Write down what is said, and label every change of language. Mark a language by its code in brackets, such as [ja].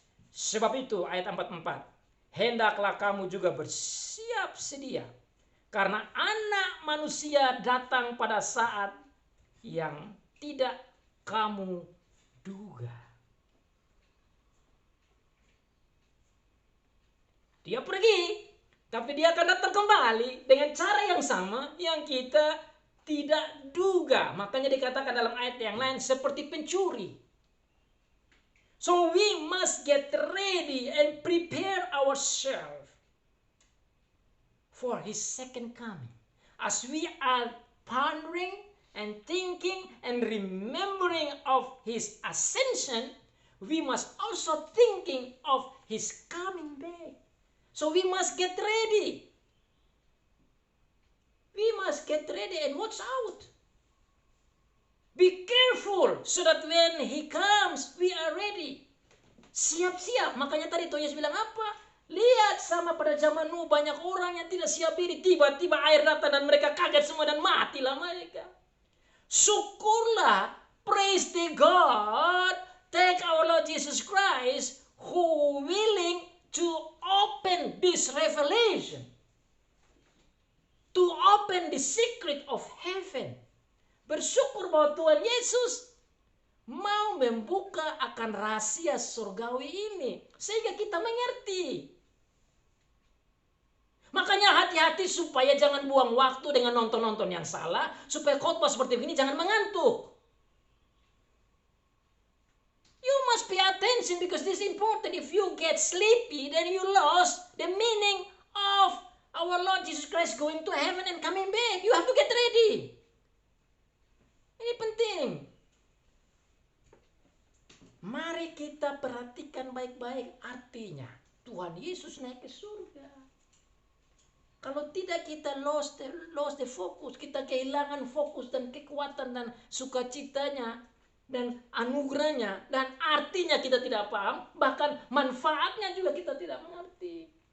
[id] Sebab itu ayat 44, hendaklah kamu juga bersiap sedia, karena Anak Manusia datang pada saat yang tidak kamu duga. Dia pergi, tapi dia akan datang kembali dengan cara yang sama yang kita tidak duga. Makanya dikatakan dalam ayat yang lain seperti pencuri. [en] So we must get ready and prepare ourselves for His second coming. As we are pondering and thinking and remembering of His ascension, we must also thinking of His coming back. So we must get ready. We must get ready and watch out. Be careful so that when He comes, we are ready. [id] Siap-siap. Makanya tadi Tuhan Yesus bilang apa? Lihat, sama pada zaman Nuh banyak orang yang tidak siap diri. Tiba-tiba air datang dan mereka kaget semua dan matilah mereka. Syukurlah, [en] praise the God, thank our Lord Jesus Christ, who willing to open this revelation, to open the secret of heaven. [id] Bersyukur bahwa Tuhan Yesus mau membuka akan rahasia surgawi ini sehingga kita mengerti. Makanya hati-hati supaya jangan buang waktu dengan nonton-nonton yang salah, supaya khotbah seperti ini jangan mengantuk. [en] You must pay attention because this is important. If you get sleepy, then you lost the meaning of our Lord Jesus Christ going to heaven and coming back. You have to get ready. [id] Ini penting. Mari kita perhatikan baik-baik artinya. Tuhan Yesus naik ke surga. Kalau tidak kita [en] lost the focus, [id] kita kehilangan fokus dan kekuatan dan sukacitanya dan anugerahnya, dan artinya kita tidak paham, bahkan manfaatnya juga kita tidak mengerti.